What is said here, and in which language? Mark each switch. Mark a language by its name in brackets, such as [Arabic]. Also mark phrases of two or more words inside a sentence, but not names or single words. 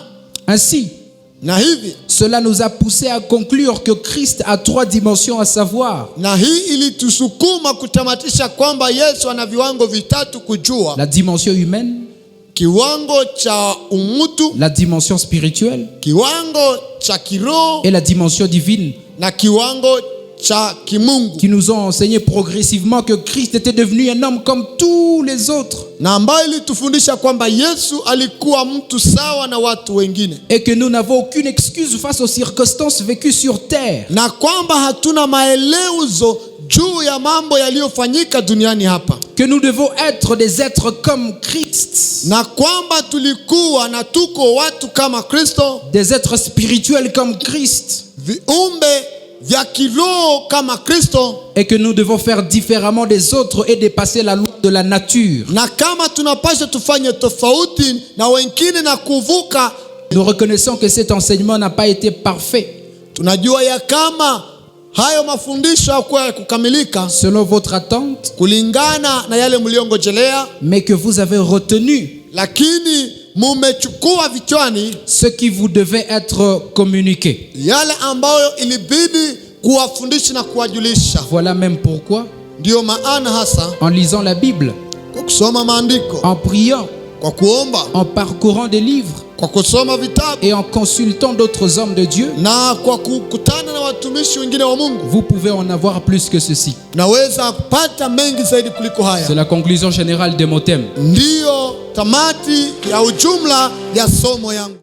[French] Ainsi, [Swahili] Na hivi [French] cela nous a poussé à conclure que Christ a 3 dimensions, à savoir [Swahili] na hii ilitusukuma kutamatisha kwamba Yesu ana viwango vitatu: kujua [French] la dimension humaine, [Swahili] kiwango cha umutu, [French] la dimension spirituelle [Swahili] kiwango cha kiroho [French] et la dimension divine, [Swahili] na kiwango cha kimungu, [French] qui nous ont enseigné progressivement que Christ était devenu un homme comme tous les autres [Swahili] na ambayo ilitufundisha kwamba Yesu alikuwa mtu sawa na watu wengine, [French] et que nous n'avons aucune excuse face aux circonstances vécues sur terre. [Swahili] na kwamba hatuna maelezo juu ya mambo yaliyofanyika duniani hapa, [French] Que nous devons être des êtres comme Christ, [Swahili] na kwamba tulikuwa na tuko watu kama Kristo, [French] des êtres spirituels comme Christ, [Swahili] viumbe vya kiroho kama Kristo, [French] et que nous devons faire différemment des autres et dépasser la loi de la nature. [Swahili] na kama tunapaswa tufanye tofauti na wengine na kuvuka. [French] Nous reconnaissons que cet enseignement n'a pas été parfait, [Swahili] Tunajua ya kama hayo mafundisho hayakuwa ya kukamilika [French] selon votre attente, [Swahili] kulingana na yale mliongojelea, [French] mais que vous avez retenu [Swahili] lakini mumechukua vichwani [French] ce qui vous devait être communiqué. [Swahili] yale ambayo ilibidi kuwafundisha na kuwajulisha. [French] Voilà même pourquoi, [Swahili] Ndio maana hasa [French] en lisant la Bible, [Swahili] kwa kusoma maandiko, [French] en priant, [Swahili] kwa kuomba, [French] en parcourant des livres [Swahili] kwa kusoma vitabu [French] et en consultant d'autres hommes de Dieu, [Swahili] na kwa kukutana na watumishi wengine wa Mungu, [French] vous pouvez en avoir plus que ceci. [Swahili] naweza kupata mengi zaidi kuliko [French] C'est [Swahili] haya. [French] la conclusion générale de mon thème. [Swahili] Ndiyo tamati ya ujumla ya somo yangu.